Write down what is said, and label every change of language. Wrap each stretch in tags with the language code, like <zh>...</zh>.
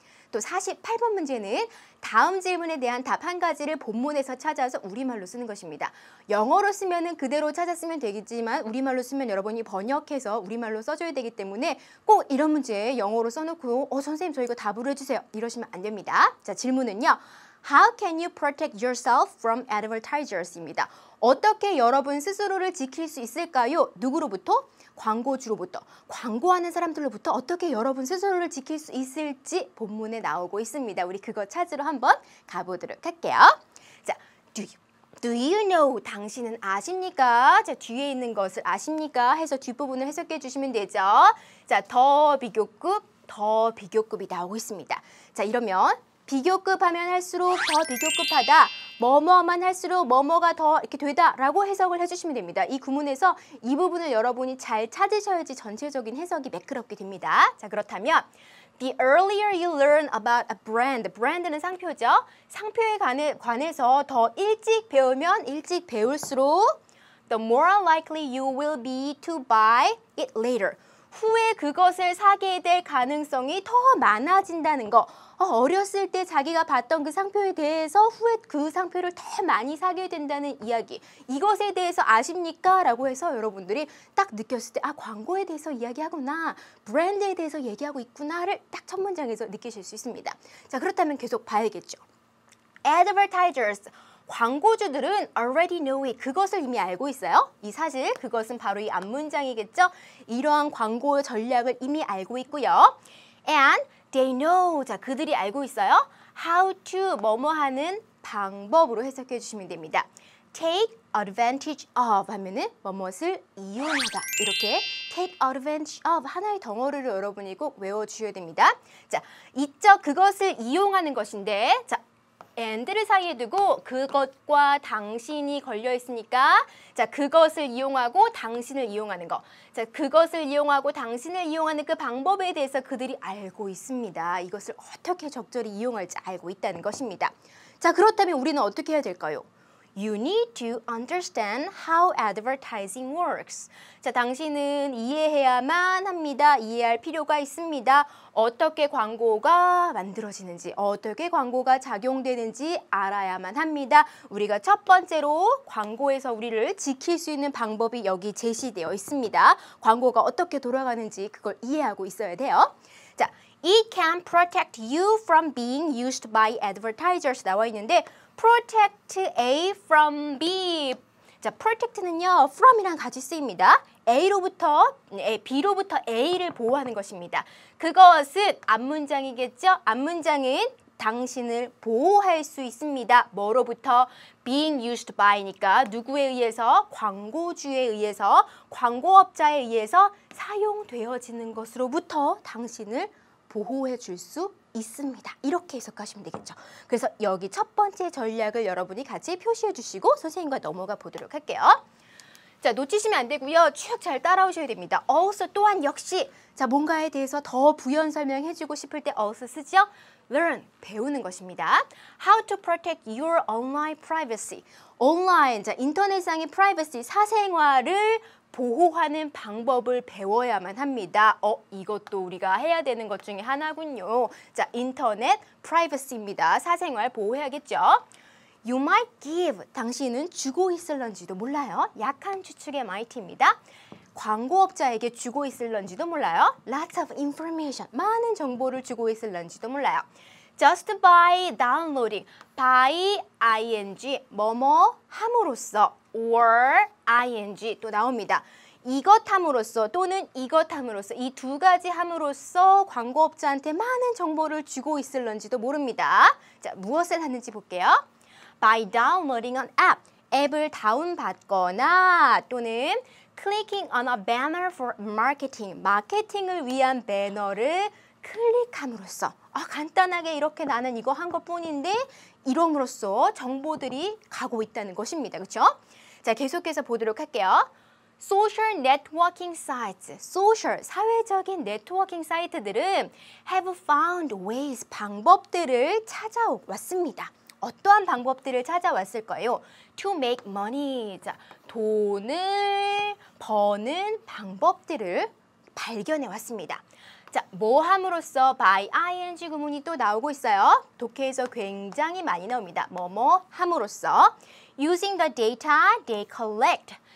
<ko>또 48번 문제는 다음 질문에 대한 답 한 가지를 본문에서 찾아서 우리말로 쓰는 것입니다. 영어로 쓰면은 그대로 찾았으면 되겠지만 우리말로 쓰면 여러분이 번역해서 우리말로 써줘야 되기 때문에 꼭 이런 문제 영어로 써놓고 선생님 저 이거 답으로 해주세요, 이러시면 안 됩니다. 자, 질문은요.</ko> <en>How can you protect yourself from advertisers입니다.</en> <ko>어떻게 여러분 스스로를 지킬 수 있을까요? 누구로부터? 광고주로부터, 광고하는 사람들로부터 어떻게 여러분 스스로를 지킬 수 있을지 본문에 나오고 있습니다. 우리 그거 찾으러 한번 가보도록 할게요. 자,</ko> <en>do you know?</en> <ko>당신은 아십니까? 자, 뒤에 있는 것을 아십니까? 해서 뒷부분을 해석해 주시면 되죠. 자, 더 비교급이 나오고 있습니다. 자, 이러면 비교급 하면 할수록 더 비교급하다, 뭐뭐만 할수록 뭐뭐가 더 이렇게 되다라고 해석을 해주시면 됩니다. 이 구문에서 이 부분을 여러분이 잘 찾으셔야지 전체적인 해석이 매끄럽게 됩니다. 자, 그렇다면</ko> <en>The earlier you learn about a brand, brand는</en> <ko>상표죠. 상표에 관해서 더 일찍 배우면 일찍 배울수록</ko> <en>the more likely you will be to buy it later.</en> <ko>후에 그것을 사게 될 가능성이 더 많아진다는 거. 어렸을 때 자기가 봤던 그 상표에 대해서 후에 그 상표를 더 많이 사게 된다는 이야기. 이것에 대해서 아십니까? 라고 해서 여러분들이 딱 느꼈을 때 광고에 대해서 이야기하구나, 브랜드에 대해서 얘기하고 있구나를 딱 첫 문장에서 느끼실 수 있습니다. 자, 그렇다면 계속 봐야겠죠.</ko> <en>Advertisers.</en> <ko>광고주들은</ko> <en>already know it.</en> <ko>그것을 이미 알고 있어요. 이 사실, 그것은 바로 이 앞문장이겠죠. 이러한 광고 전략을 이미 알고 있고요.</ko> <en>And they know.</en> <ko>자, 그들이 알고 있어요.</ko> <en>How to</en> <ko>뭐뭐 하는 방법으로 해석해 주시면 됩니다.</ko> <en>take advantage of</en> <ko>하면은 뭐뭇을 이용하다. 이렇게</ko> <en>take advantage of</en> <ko>하나의 덩어리를 여러분이 꼭 외워주셔야 됩니다. 자, 이적 그것을 이용하는 것인데 자, and를 사이에 두고 그것과 당신이 걸려 있으니까 자, 그것을 이용하고 당신을 이용하는 거. 자, 그것을 이용하고 당신을 이용하는 그 방법에 대해서 그들이 알고 있습니다. 이것을 어떻게 적절히 이용할지 알고 있다는 것입니다. 자, 그렇다면 우리는 어떻게 해야 될까요?</ko> <en>You need to understand how advertising works.</en> <ko>자, 당신은 이해해야만 합니다. 이해할 필요가 있습니다. 어떻게 광고가 만들어지는지, 어떻게 광고가 작용되는지 알아야만 합니다. 우리가 첫 번째로 광고에서 우리를 지킬 수 있는 방법이 여기 제시되어 있습니다. 광고가 어떻게 돌아가는지 그걸 이해하고 있어야 돼요.</ko> <en>자, It can protect you from being used by advertisers</en> <ko>나와 있는데</ko> <en>protect A from B.</en> <ko>자, protect는요, from이랑 같이 쓰입니다. B로부터 A를 보호하는 것입니다. 그것은 앞문장이겠죠? 앞문장은 당신을 보호할 수 있습니다. 뭐로부터? being used by니까 누구에 의해서? 광고주에 의해서, 광고업자에 의해서 사용되어지는 것으로부터 당신을 보호해 줄 수 있습니다. 이렇게 해석하시면 되겠죠. 그래서 여기 첫 번째 전략을 여러분이 같이 표시해 주시고 선생님과 넘어가 보도록 할게요. 자, 놓치시면 안 되고요. 쭉 잘 따라오셔야 됩니다. also 또한 역시 자, 뭔가에 대해서 더 부연 설명해 주고 싶을 때 also 쓰죠. learn, 배우는 것입니다.</ko> <en>How to protect your online privacy.</en> <ko>온라인, 자, 인터넷상의 privacy, 사생활을 보호하는 방법을 배워야만 합니다. 이것도 우리가 해야 되는 것 중에 하나군요. 자, 인터넷 privacy입니다. 사생활 보호해야겠죠.</ko> <en>You might give,</en> <ko>당신은 주고 있을런지도 몰라요. 약한 추측의 might입니다. 광고업자에게 주고 있을런지도 몰라요.</ko> <en>Lots of information,</en> <ko>많은 정보를 주고 있을런지도 몰라요.</ko> <en>Just by downloading, by ing,</en> <ko>뭐뭐 함으로써,</ko> <en>or ing</en> <ko>또 나옵니다. 이것 함으로써 또는 이것 함으로써 이 두 가지 함으로써 광고업자한테 많은 정보를 주고 있을런지도 모릅니다. 자, 무엇을 하는지 볼게요.</ko> <en>By downloading an app,</en> <ko>앱을 다운받거나 또는</ko> <en>clicking on a banner for marketing,</en> <ko>마케팅을 위한 배너를 클릭함으로써 간단하게 이렇게 나는 이거 한 것뿐인데 이럼으로써 정보들이 가고 있다는 것입니다. 그렇죠? 자, 계속해서 보도록 할게요.</ko> <en>Social networking sites, social,</en> <ko>사회적인 네트워킹 사이트들은</ko> <en>have found ways,</en> <ko>방법들을 찾아왔습니다. 어떠한 방법들을 찾아왔을까요?</ko> <en>To make money,</en> <ko>자, 돈을 버는 방법들을 발견해 왔습니다. 자, 뭐 함으로써 by ing 구문이 또 나오고 있어요. 독해에서 굉장히 많이 나옵니다. 뭐뭐 함으로써</ko> <en>using the data they collect.</en>